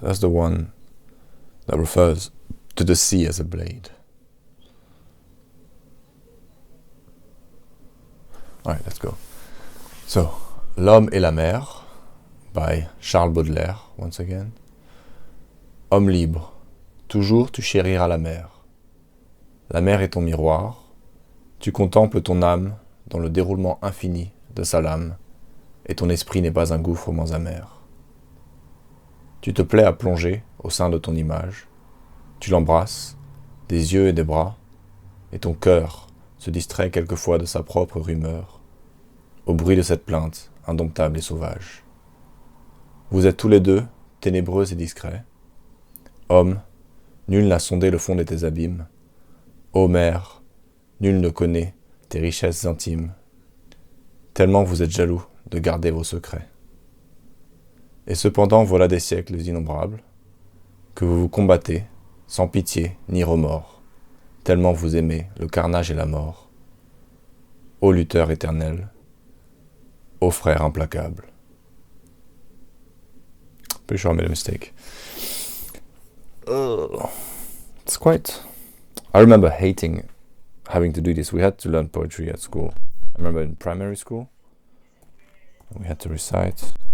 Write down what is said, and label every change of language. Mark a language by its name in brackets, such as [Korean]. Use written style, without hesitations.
[English] That's the one that refers to the sea as a blade. Alright, let's go. So, [French] l'homme et la mer, [English] by Charles Baudelaire, once again. [French] Homme libre, toujours tu chériras la mer. La mer est ton miroir, tu contemples ton âme dans le déroulement infini de sa lame, et ton esprit n'est pas un gouffre moins amer. Tu te plais à plonger au sein de ton image, tu l'embrasses, des yeux et des bras, et ton cœur se distrait quelquefois de sa propre rumeur, au bruit de cette plainte indomptable et sauvage. Vous êtes tous les deux ténébreux et discrets. Homme, nul n'a sondé le fond de tes abîmes. Ô mère, nul ne connaît tes richesses intimes, tellement vous êtes jaloux de garder vos secrets. Et cependant voilà des siècles innombrables, que vous vous combattez, sans pitié ni remords, tellement vous aimez le carnage et la mort. Ô lutteur éternel, ô frère implacable. [English] Pretty sure I made a mistake. It's quite... I remember hating having to do this. We had to learn poetry at school. I remember in primary school, we had to recite.